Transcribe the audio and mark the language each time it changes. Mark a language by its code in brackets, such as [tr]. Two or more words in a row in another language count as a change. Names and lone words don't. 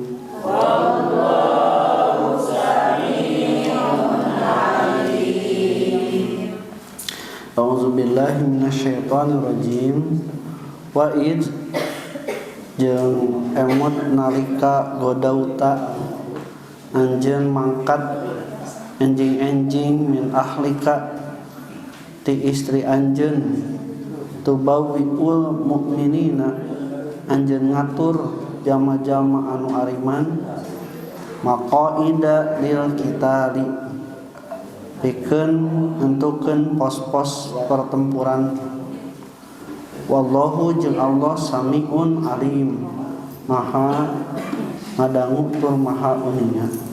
[ar] والله سميع عليم. أعوذ بالله من الشيطان الرجيم. وإذ [su] jeung emot nalika godauta anjeun mangkat enjing-enjing [ar] من أهلك [su] ti istri anjeun [ar] تبوئ المؤمنين [su] anjeun ngatur jama-jama anu ariman [ar] مقاعد للقتال [su] pikeun nentukeun pos-pos pertempuran wallahu jeung Allah [ar] سميع عليم [su] maha ngadangu tur maha uninga.